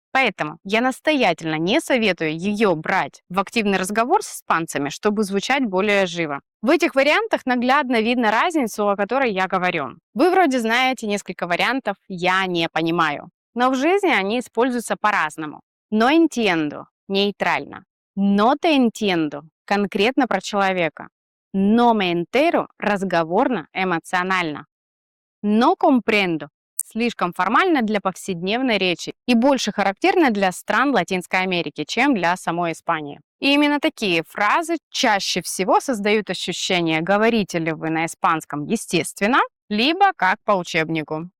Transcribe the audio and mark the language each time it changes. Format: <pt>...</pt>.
<ru>Поэтому я настоятельно не советую ее брать в активный разговор с испанцами, чтобы звучать более живо. В этих вариантах наглядно видно разницу, о которой я говорю. Вы вроде знаете несколько вариантов «я не понимаю», но в жизни они используются по-разному.</ru> <es>No entiendo –</es> <ru>нейтрально.</ru> <es>No te entiendo –</es> <ru>конкретно про человека.</ru> <es>No me entero –</es> <ru>разговорно, эмоционально.</ru> <es>No comprendo</es> <ru>– слишком формально для повседневной речи и больше характерно для стран Латинской Америки, чем для самой Испании. И именно такие фразы чаще всего создают ощущение, говорите ли вы на испанском естественно, либо как по учебнику.</ru>